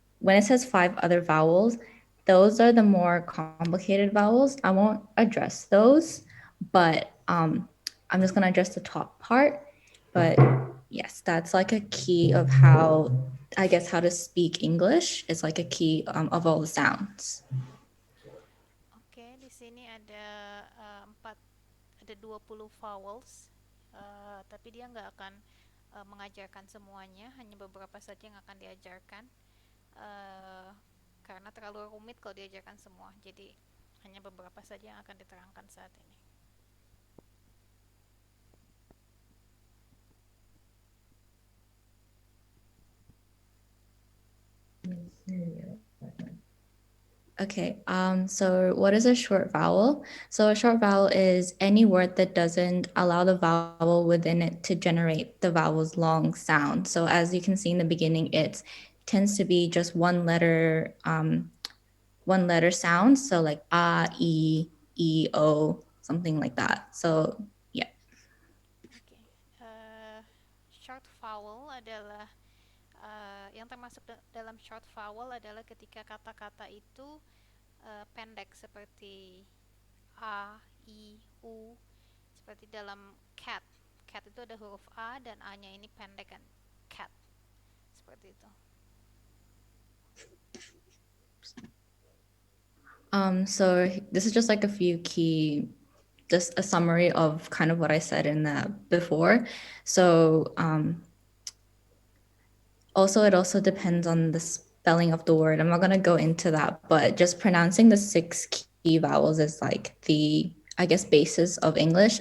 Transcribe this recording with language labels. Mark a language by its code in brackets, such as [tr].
[en] when it says 5 other vowels, those are the more complicated vowels. I won't address those, but I'm just gonna address the top part. But yes, that's like a key of how, I guess, how to speak English. It's like a key of all the sounds. [id] Oke, di sini ada ada 20 vowels, tapi dia nggak akan mengajarkan semuanya, hanya beberapa saja yang akan diajarkan, uh, karena terlalu rumit kalau diajarkan semua, jadi hanya beberapa saja yang akan diterangkan saat ini. [en] Okay, so what is a short vowel? So a short vowel is any word that doesn't allow the vowel within it to generate the vowel's long sound. So as you can see in the beginning, it tends to be just one letter sound. So like a, e, o, something like that. So yeah. [id] Oke, short vowel adalah yang termasuk dalam short vowel adalah ketika kata-kata itu pendek seperti a, i, u, seperti dalam cat. Cat itu ada huruf a dan a-nya ini pendek kan, cat, seperti itu. [en] So this is just like a few key, just a summary of kind of what I said in that before. So also, it also depends on the spelling of the word. I'm not going to go into that, but just pronouncing the 6 key vowels is like the, I guess, basis of English.